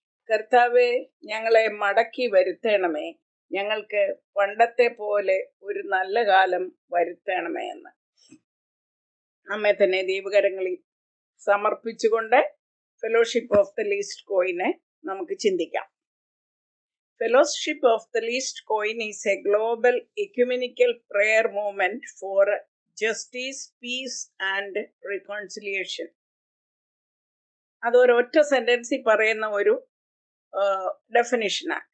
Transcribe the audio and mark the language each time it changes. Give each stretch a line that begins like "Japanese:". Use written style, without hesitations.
Malayalam: കർത്താവേ, ഞങ്ങളെ മടക്കി വരുത്തണമേ. ഞങ്ങൾക്ക് പണ്ടത്തെ പോലെ ഒരു നല്ല കാലം വരുത്തണമേ എന്ന് നമ്മെ തന്നെ ദൈവകരങ്ങളിൽ സമർപ്പിച്ചുകൊണ്ട് ഫെലോഷിപ്പ് ഓഫ് ദ ലീസ്റ്റ് കോയിനെ നമുക്ക് ചിന്തിക്കാം.
English: Fellowship of the Least Coin is a global ecumenical prayer movement for justice, peace and reconciliation.
Malayalam: അതൊരൊറ്റ സെന്റൻസിൽ പറയുന്ന ഒരു ഡെഫിനിഷനാണ്.